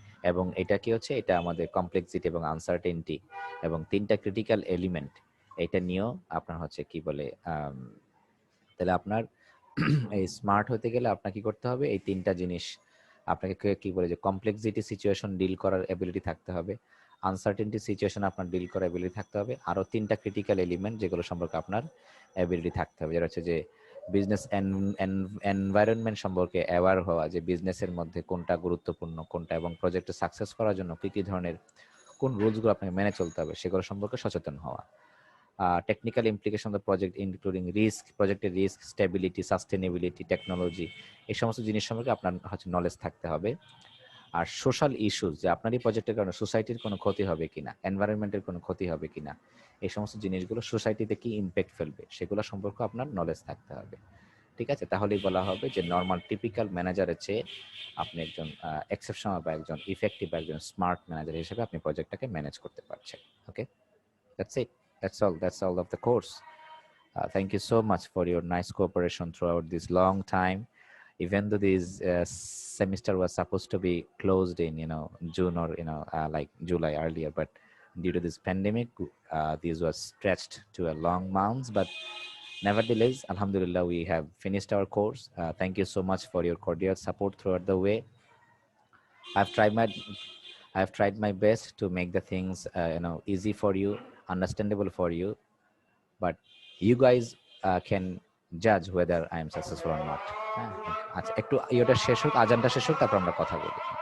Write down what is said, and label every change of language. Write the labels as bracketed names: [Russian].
[Bangla] এবং এটা কি হচ্ছে, এটা আমাদের কমপ্লেক্সিটি এবং আনসার্টেনটি এবং 3টা ক্রিটিক্যাল এলিমেন্ট, এটা নিয়েও আপনার হচ্ছে কি বলে তাহলে আপনার এই স্মার্ট হতে গেলে আপনাকে কি করতে হবে, এই 3টা জিনিস আপনাকে কি বলে যে কমপ্লেক্সিটি সিচুয়েশন ডিল করার এবিলিটি থাকতে হবে, আনসার্টেনটি সিচুয়েশন আপনার ডিল করার এবিলিটি থাকতে হবে, আরো 3টা ক্রিটিক্যাল এলিমেন্ট যেগুলো সম্পর্কে আপনার এবিলিটি থাকতে হবে, যেটা হচ্ছে যে বিজনেস এনভায়রনমেন্ট সম্পর্কে অ্যাওয়ার হওয়া, যে বিজনেসের মধ্যে কোনটা গুরুত্বপূর্ণ কোনটা, এবং প্রজেক্টে সাকসেস করার জন্য কি কি ধরনের কোন রুলসগুলো আপনাকে মেনে চলতে হবে সেগুলো সম্পর্কে সচেতন হওয়া। [English] technical implication of the project including risk, projected risk, stability, sustainability, technology, [Bangla] এই সমস্ত জিনিস সম্পর্কে আপনার হচ্ছে নলেজ থাকতে হবে। আর সোশ্যাল ইস্যুস, যে আপনার এই প্রজেক্টের কারণে সোসাইটির কোনো ক্ষতি হবে কিনা, এনভায়রনমেন্টের কোনো ক্ষতি হবে কিনা, এই সমস্ত জিনিসগুলো সোসাইটিতে কি ইম্প্যাক্ট ফেলবে সেগুলো সম্পর্কে আপনার নলেজ থাকতে হবে। ঠিক আছে, তাহলেই বলা হবে যে নর্মাল টিপিক্যাল ম্যানেজারের চেয়ে আপনি একজন এক্সেপশনাল বা একজন ইফেক্টিভ, একজন স্মার্ট ম্যানেজার হিসেবে আপনি প্রজেক্টটাকে ম্যানেজ করতে পারছেন। [English] Okay, that's it, that's all of the course. Thank you so much for your nice cooperation throughout this long time. Even though this semester was supposed to be closed in June or like July earlier, but due to this pandemic this was stretched to a long months, but nevertheless alhamdulillah we have finished our course. Thank you so much for your cordial support throughout the way. I've tried my best to make the things easy for you, understandable for you, but you guys can judge whether I am successful or not. [Bangla] আচ্ছা, একটু ইয়েটা শেষ হোক, আজানটা শেষ হোক, তারপর আমরা কথা বলি।